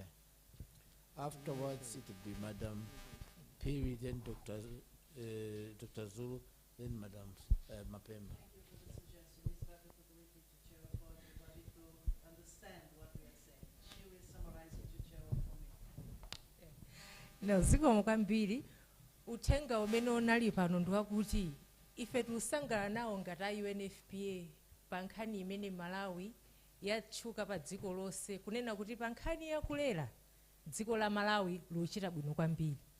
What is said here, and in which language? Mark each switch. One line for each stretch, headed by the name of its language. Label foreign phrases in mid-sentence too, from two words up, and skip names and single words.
English: Afterwards, it will be Madam Piri, then Dr. Zulu, then Madam Mapemba. No,
Nyanja: zikomo kwambiri uthenga umene unali pano ndiwakuti ife tikusangala nawo ngati UNFPA pa nkhani imene Malawi yatchuka pa dziko lonse kunena kuti pa nkhani yakulera dziko la Malawi luchita bwino kwambiri.